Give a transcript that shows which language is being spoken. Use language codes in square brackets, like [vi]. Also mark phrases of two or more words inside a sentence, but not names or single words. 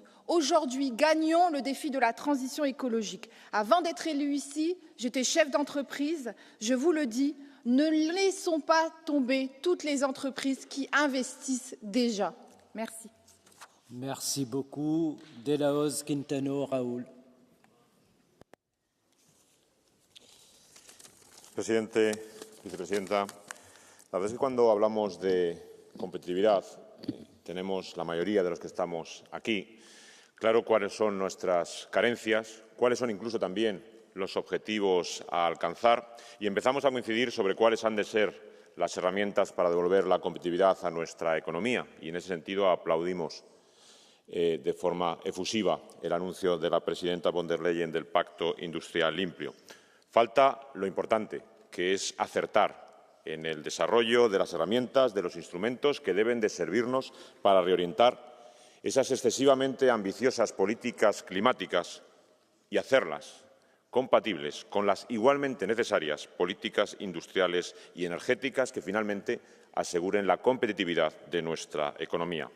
[fr] Aujourd'hui, gagnons le défi de la transition écologique. Avant d'être élue ici, j'étais chef d'entreprise. Je vous le dis, ne laissons pas tomber toutes les entreprises qui investissent déjà. Merci. Merci beaucoup. [es] De la Hoz, Quintano, Raúl. Presidente, vicepresidenta, la verdad es que cuando hablamos de competitividad, tenemos la mayoría de los que estamos aquí claro cuáles son nuestras carencias, cuáles son incluso también los objetivos a alcanzar y empezamos a coincidir sobre cuáles han de ser las herramientas para devolver la competitividad a nuestra economía. Y en ese sentido aplaudimos de forma efusiva el anuncio de la presidenta von der Leyen del Pacto Industrial Limpio. Falta lo importante, que es acertar en el desarrollo de las herramientas, de los instrumentos que deben de servirnos para reorientar esas excesivamente ambiciosas políticas climáticas y hacerlas compatibles con las igualmente necesarias políticas industriales y energéticas que finalmente aseguren la competitividad de nuestra economía.